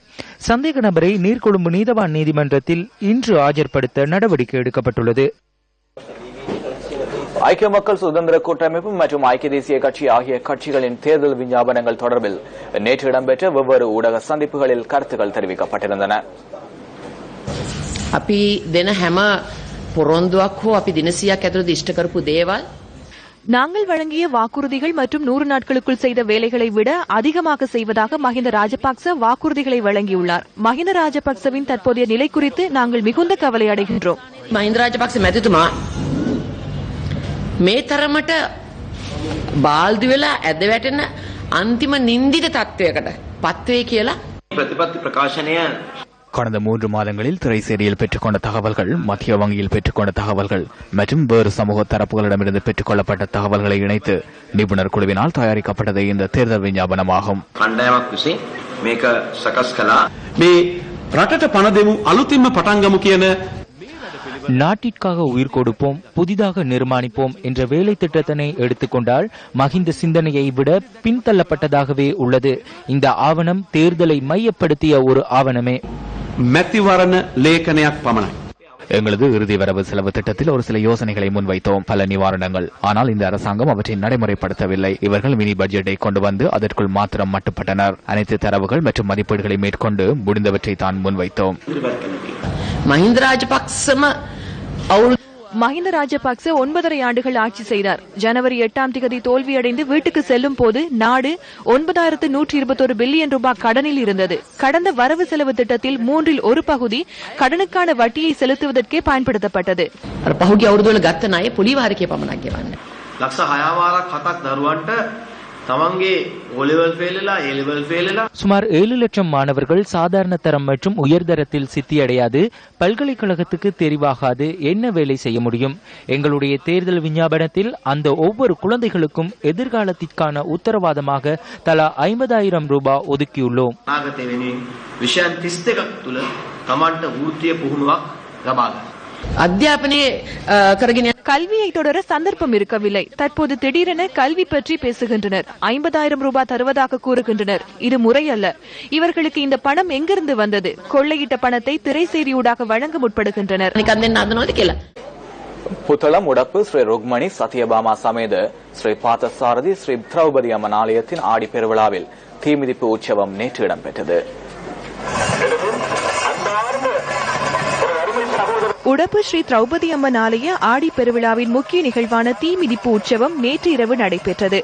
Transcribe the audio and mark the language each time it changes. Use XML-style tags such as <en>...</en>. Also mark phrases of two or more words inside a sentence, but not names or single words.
<ta>சந்தேக நபரை நீர்கொழும்பு நீதவான் நீதிமன்றத்தில் இன்று ஆஜர்படுத்த நடவடிக்கை எடுக்கப்பட்டுள்ளது. ஐக்கிய மக்கள் சுதந்திர கூட்டமைப்பு மற்றும் ஐக்கிய தேசிய கட்சி ஆகிய கட்சிகளின் தேர்தல் விஞ்ஞாபனங்கள் தொடர்பில் நேற்று இடம்பெற்ற வெவ்வேறு ஊடக சந்திப்புகளில் கருத்துக்கள் தெரிவிக்கப்பட்டிருந்தன.</ta> <si>අපි දෙන හැම පොරොන්දුවක් හෝ අපි දින 100ක් ඇතුළත ඉෂ්ට කරපු දේවල්</si> <ta>நாங்கள் வழங்கிய வாக்குறுதிகள் மற்றும் 100 நாட்களுக்குள் செய்த வேலைகளை விட அதிகமாக செய்வதாக மஹிந்த ராஜபக்ச வாக்குறுதிகளை வழங்கியுள்ளார். மஹிந்த ராஜபக்சவின் தற்போதைய நிலை குறித்து நாங்கள் மிகுந்த கவலை அடைகின்றோம்.</ta> <si>මහින්ද රාජපක්ෂ මැතිතුමා මේ තරමට බාල්දු වෙලා ඇද වැටෙන අන්තිම නින්දිත තත්වයකට පත් වේ කියලා ප්‍රතිපත්ති ප්‍රකාශනය</si> <ta>கடந்த 3 மாதங்களில் திரைசேரியில் பெற்றுக்கொண்ட தகவல்கள், மத்திய வங்கியில் பெற்றுக்கொண்ட தகவல்கள் மற்றும் வேறு சமூக தரப்புகளிடமிருந்து பெற்றுக்கொள்ளப்பட்ட தகவல்களை இணைத்து நிபுணர் குழுவினால் தயாரிக்கப்பட்டது இந்த தேர்தல் விஞ்ஞாபனமாகும்.</ta> <si>කණ්ඩායමක් විසින් මේක සකස් කළා. මේ රටට පණ දෙමු අලුතින්ම පටන් ගමු කියන</si> <ta>நாட்டிற்காக உயிர் கொடுப்போம், புதிதாக நிர்மாணிப்போம் என்ற வேலை திட்டத்தினை எடுத்துக்கொண்டால் மஹிந்த சிந்தனையை விட பின்தள்ளப்பட்டதாகவே உள்ளது. இந்த ஆவணம் தேர்தலை மையப்படுத்திய ஒரு ஆவணமே.</ta> <si>මැතිවරණ ලේඛනයක් පමණයි.</si> <ta>எங்களது இறுதி வரவு செலவு திட்டத்தில் ஒரு சில யோசனைகளை முன்வைத்தோம், பல நிவாரணங்கள். ஆனால் இந்த அரசாங்கம் அவற்றை நடைமுறைப்படுத்தவில்லை. இவர்கள்</ta> <en>mini budget</en> <ta>கொண்டு வந்து அதற்குள் மாத்திரம் மட்டுப்பட்டனர். அனைத்து தரவுகள் மற்றும் மதிப்பீடுகளை மேற்கொண்டு முடிந்தவற்றை தான் முன்வைத்தோம்.</ta> <si>මහින්ද රාජපක්ෂම</si> <ta>மஹிந்த ராஜபக்ச 9.5 ஆண்டுகள் ஆட்சி செய்தார். ஜனவரி 8ஆம் தேதி தோல்வியடைந்து வீட்டுக்கு செல்லும் போது நாடு 9,121 பில்லியன் ரூபாய் கடனில் இருந்தது. கடந்த வரவு செலவு திட்டத்தில் 1/3 பகுதி கடனுக்கான வட்டியை செலுத்துவதற்கே பயன்படுத்தப்பட்டது.</ta> <si>පහුගිය අවුරුදු වල ගත්ත ණය පොලිවාරිකය පමණක් ගෙවන්නේ. ලක්ෂ 6 වාරක් 7ක් දරුවන්ට තමන්ගේ</si> <en>O level fail</en> <si>වෙලා</si> <en>A level fail</en> <si>වෙලා</si> <ta>சுமார் 7 லட்சம் மாணவர்கள் சாதாரண தரம் மற்றும் உயர்தரத்தில் சித்தியடையாது, பல்கலைக்கழகத்துக்கு தெரிவாகாது என்ன வேலை செய்ய முடியும்? எங்களுடைய தேர்தல் விஞ்ஞாபனத்தில் அந்த ஒவ்வொரு குழந்தைகளுக்கும் எதிர்காலத்திற்கான உத்தரவாதமாக தலா 50,000 ரூபாய் ஒதுக்கியுள்ளோம்.</ta> <si>අනාගතය වෙනුවෙන් විෂයන් 32ක් තුල තමන්ට වෘත්තීය පුහුණුවක් ලබා ගන්න. අධ්‍යාපනයේ කරගෙන</si> <ta>கல்வியை தொடர சந்தர்ப்பம் இருக்கவில்லை. தற்போது திடீரென கல்வி பற்றி பேசுகின்றனர். 50,000 ரூபாய் தருவதாக கூறுகின்றனர். இது முறையல்ல. இவர்களுக்கு இந்த பணம் எங்கிருந்து வந்தது? கொள்ளையிட்ட பணத்தை திரைசேரியூடாக வழங்க முற்படுகின்றனர்.</ta> <si>නිකන් දෙන්න හදනවද කියලා.</si> <ta>புத்தளம் உடப்பு ஸ்ரீ ருக்மணி சத்யபாமா சமேத ஸ்ரீ பார்த்தசாரதி ஸ்ரீ திரௌபதி அம்மன் ஆலயத்தின் ஆடி பெருவிழாவில் தீமிதிப்பு உற்சவம் நேற்று இடம்பெற்றது. உடப்பு ஸ்ரீ திரௌபதி அம்மன் ஆலய ஆடி பெருவிழாவின் முக்கிய நிகழ்வான தீமிதிப்பு உற்சவம் நேற்று இரவு நடைபெற்றது.</ta>